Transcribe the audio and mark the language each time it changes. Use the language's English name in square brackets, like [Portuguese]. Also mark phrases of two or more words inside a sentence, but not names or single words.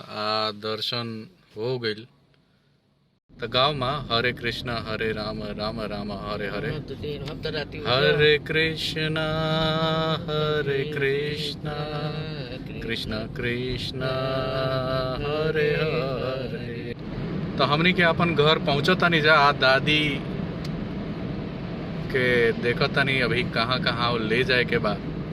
[Bhojpuri] दर्शन हो गई। तो गाँव माँ हरे कृष्णा हरे राम राम राम हरे हरे हरे कृष्णा कृष्णा कृष्णा हरे हरे। तो हमनी के अपन घर पहुँचता नहीं जा। दादी के देखता नहीं अभी कहाँ कहाँ ले जाए के बाद।